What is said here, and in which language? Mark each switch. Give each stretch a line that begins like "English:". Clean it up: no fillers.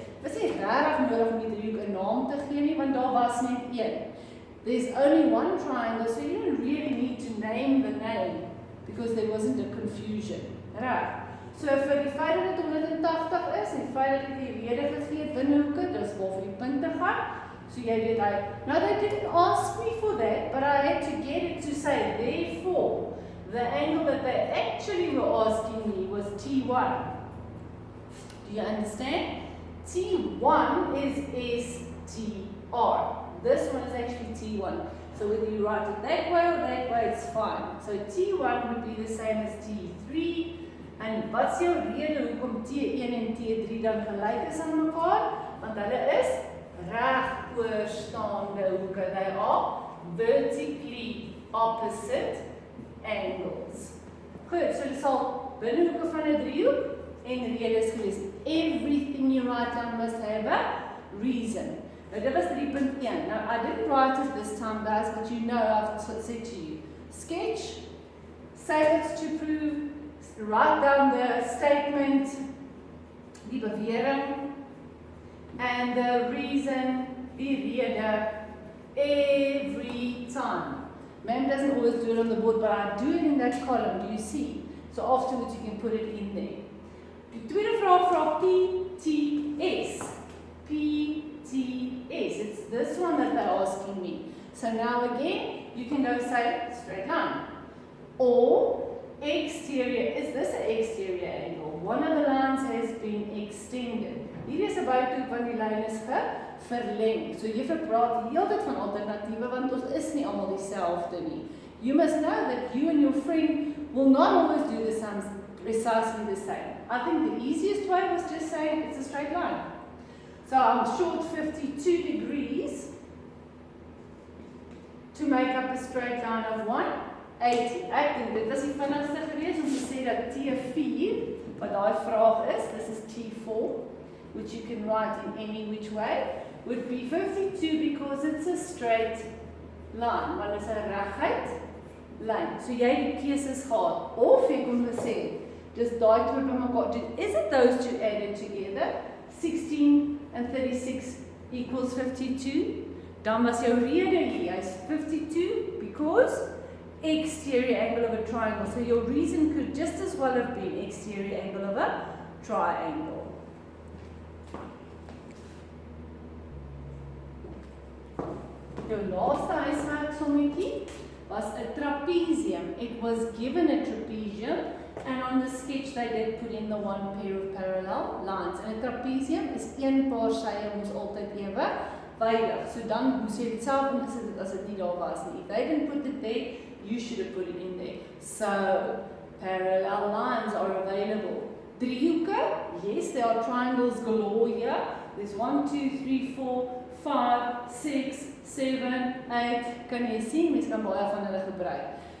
Afrikaans: Dit is nie regtig nodig om die driehoek 'n naam te gee nie, want daar was net een.
English: There's only one triangle, so you don't really need to name the name because there wasn't a confusion. Right.
Afrikaans: So vir die feit dat dit 180 is en die feit dat ek die rede gegee het binnehoeke, dis waarvoor die punte gaan. So jy weet hy,
English: now they didn't ask me for that, but I had to get it to say, therefore, the angle that they actually were asking me was T1. Do you understand? T1 is STR. This one is actually T1. So whether you write it that way, it's fine. So T1 would be the same as T3.
Afrikaans: En wat is jou rede hoekom T1 en T3 dan gelyk is aan mekaar? Want hulle is regoorstaande hoeke.
English: They are vertically opposite angles.
Afrikaans: Goed, so dit sal binnehoeke van 'n driehoek en redes gewees.
English: Everything you write down must have a reason. Now
Afrikaans: dit was
English: 3.1. Now I didn't write it this time guys, but you know I've said to you, sketch, say it's to prove, write down the statement,
Afrikaans: die bewering,
English: and the reason,
Afrikaans: die rede,
English: every time. Ma'am doesn't always do it on the board, but I do it in that column, do you see? So afterwards you can put it in there.
Afrikaans: Die tweede vraag vra PTS.
English: PTS, it's this one that they're asking me. So now again, you can go say straight line. Or exterior, is this an exterior angle? One of the lines has been extended.
Afrikaans: Hier is 'n buitehoek want die lyn is verleng. So jy praat die hele tyd van alternatiewe want ons is nie almal dieselfde nie.
English: You must know that you and your friend will not always do the sums precisely the same. I think the easiest way was just saying it's a straight line. So I'm short 52 degrees to make up a straight line of 180.
Afrikaans: Ek dink dit was die vinnigste geweest om te sê dat T4, wat daai vraag is,
English: this is T4, which you can write in any which way, would be 52 because it's a straight line.
Afrikaans: Want is 'n reguit lyn. So jy het die keuses gehad. Of jy kon gesê, just daai twee bymekaar.
English: Is it those two added together? 16 and 36 equals 52.
Afrikaans: Dan was jou rede hier. Hy's 52
English: because exterior angle of a triangle. So your reason could just as well have been exterior angle of a triangle. Jou laaste huiswerksommetjie was a trapezium. It was given a trapezium, and on the sketch they did put in the one pair of parallel lines.
Afrikaans: And a trapezium is een paar sye moes altyd ewe weilig. So dan moes jy dit self ingesit het as dit nie daar was nie.
English: If they didn't put it there, you should have put it in there. So parallel lines are available. Driehoeke, yes, there are triangles galore here. There's 1, 2, 3, 4, 5, 6, 7, 8.
Afrikaans: Kan jy sien, mens kan baie van hulle gebruik.